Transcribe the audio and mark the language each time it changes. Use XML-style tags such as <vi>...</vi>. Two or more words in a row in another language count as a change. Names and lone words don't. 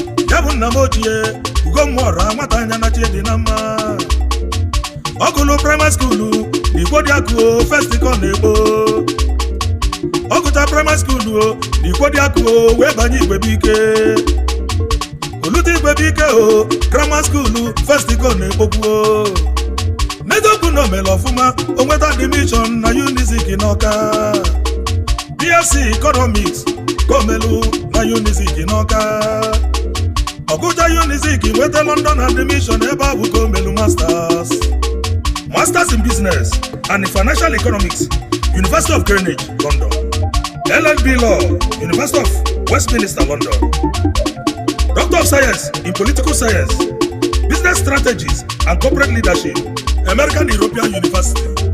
<ig>Ya bụ nna m ochie, Ugomma Ọra, nwata anya anachi dị na mma. Ọ gụlụ</ig> <en>primary school,</en> <ig>n'Igbo dị akụ o, first ka ọ na-egbo. Ọ gụcha</ig> <en>primary school</en> <ig>o, n'Igbo dị akụ o, wee banye Igwe bụ ike. Olutigwe Bike o,</ig> <en>grammar school,</en> <ig>first go na-ekpokwu o. N'eziokwu na o mere ọfụma, o nweta admission na Unizik n'Awka.</ig> <en>B S C Economics</en> <ig>ka o melu na Unizik n'Awka. Ọ gụcha Unizik, nweta London admission, ebe a bụ ka o melu masters.</ig> <en>Masters in Business. and in Financial Economics, University of Greenwich, London. L L B Law, University of Westminster, London. Doctor of Science in Political Science, Business Strategies and Corporate Leadership, American European University.</en>